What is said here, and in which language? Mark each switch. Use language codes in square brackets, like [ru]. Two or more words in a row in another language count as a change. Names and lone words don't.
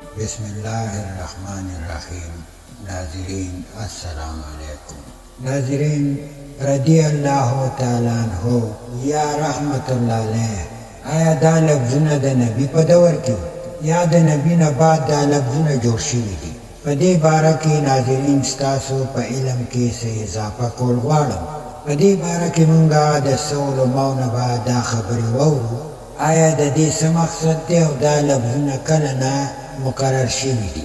[ar] بسم اللہ الرحمن الرحیم۔ [ps] ناظرین [ar] السلام علیکم۔ [ps] ناظرین، [ar] رضی اللہ تعالیٰ عنہ [ps] یا [ar] رحمت اللہ علیہ، [ps] آیا دا لفظونه د نبی په دور کې یا د نبی نه بعد دا لفظونه جوړ شوي دي؟ په دې باره کې ناظرین ستاسو په علم کې څه اضافه کول غواړم. په دې باره کې مونږ د څو علماو نه به دا خبرې واورو. آیا د دې څه مقصد دی او دا لفظونه کله نه مقرر شوي دي؟